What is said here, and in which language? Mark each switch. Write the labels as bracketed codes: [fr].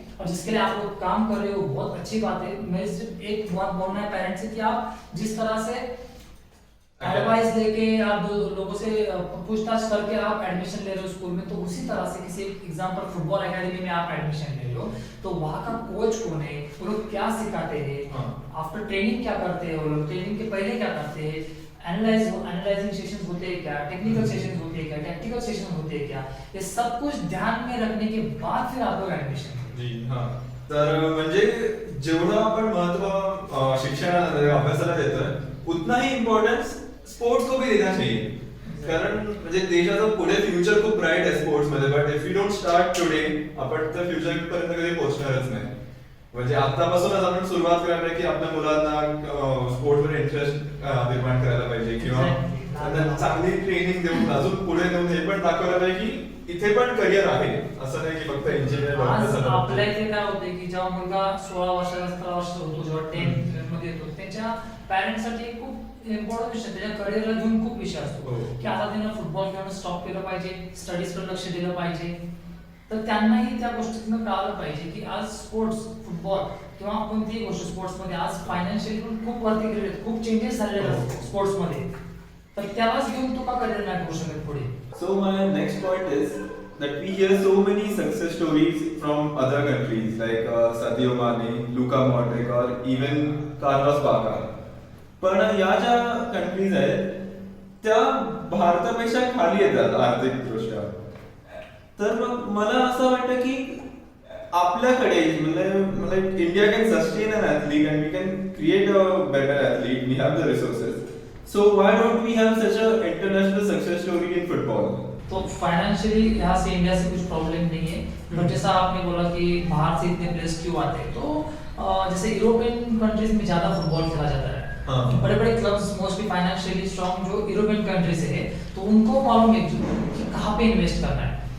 [hi] और जिसके लिए आप लोग काम कर रहे हो बहुत अच्छी बात है। मैं सिर्फ एक बात बोलना है पेरेंट्स से कि आप जिस तरह से एडवाइस लेके आप लोगों से पूछताछ करके आप एडमिशन ले रहे हो स्कूल में, तो उसी तरह से किसी एग्जांपल फुटबॉल एकेडमी में आप एडमिशन ले रहे हो, तो वहाँ का कोच कौन है, वो लोग क्या सिखाते हैं, आफ्टर ट्रेनिंग क्या करते हैं, वो लोग ट्रेनिंग के पहले क्या करते हैं, एनालाइजिंग सेशंस होते हैं क्या, टेक्निकल सेशंस होते हैं क्या, टैक्टिकल सेशन होते हैं क्या, ये सब कुछ ध्यान में रखने के बाद फिर आप लोग एडमिशन। [mr] जी हाँ, तर म्हणजे जेवढं आपण महत्व शिक्षणाला अभ्यासाला देतोय [hi] उतना ही इम्पोर्टेंस स्पोर्ट्स को देना चाहिए. [mr] कारण म्हणजे देशाचं पुढे फ्युचर खूप ब्राईट आहे स्पोर्ट्स मध्ये, [en] but if you don't start today [mr] आपण त्या फ्युचर पर्यंत कधी पोहोचणारच नाही. म्हणजे आतापासूनच आपण सुरुवात करायला पाहिजे की आपल्या मुलांना स्पोर्ट्सवर इंटरेस्ट निर्माण करायला पाहिजे किंवा त्यांना चांगली ट्रेनिंग देऊन अजून पुढे नेऊन हे पण दाखवायला पाहिजे की इथे पण करिअर आहे, असं नाही की फक्त इंजिनियर आज आपल्या इथे काय होते की जेव्हा मुलगा 16 वर्षाचा 17 वर्षाचा होतो, जेव्हा 10th मध्ये येतो, त्याच्या पॅरेंट्ससाठी खूप इम्पॉर्टंट विषय, त्याच्या करिअरला घेऊन खूप विषय असतो की आता त्यांना फुटबॉल खेळणं स्टॉप केलं पाहिजे, स्टडीजकडे लक्ष दिलं पाहिजे. तर त्यांनाही त्या गोष्टीतनं कळालं पाहिजे की आज स्पोर्ट्स, फुटबॉल किंवा कोणतीही गोष्ट स्पोर्ट्समध्ये आज फायनान्शियली पण खूप वरती गेलेले आहेत, खूप चेंजेस झालेले आहेत स्पोर्ट्समध्ये. तर त्यालाच घेऊन तू का करिअर नाही करू शकत पुढे? [en] So my next point is that we hear so many success stories from other countries like Sadio Mane, Luka Modric or even Carlos Bacca. [mr] पण या ज्या कंट्रीज आहेत त्या भारतापेक्षा खाली येतात आर्थिकदृष्ट्या. तर मग मला असं वाटतं की आपल्याकडे म्हणजे [en] India can sustain an athlete and we can create a better athlete, we have the resources. So why don't we have such a international success story in football? [hi] तो फाइनेंशियली यहाँ से इंडिया से कुछ प्रॉब्लम नहीं है, but जैसा आपने बोला कि बाहर से इतने प्लेयर्स क्यों आते हैं, तो जैसे यूरोपियन कंट्रीज में ज्यादा फुटबॉल खेला जाता है. बड़े बड़े क्लब्स मोस्टली फाइनेंशियली स्ट्रॉन्ग जो यूरोपियन कंट्रीज है, तो उनको मालूम है कि कहाँ पे इन्वेस्ट करना है.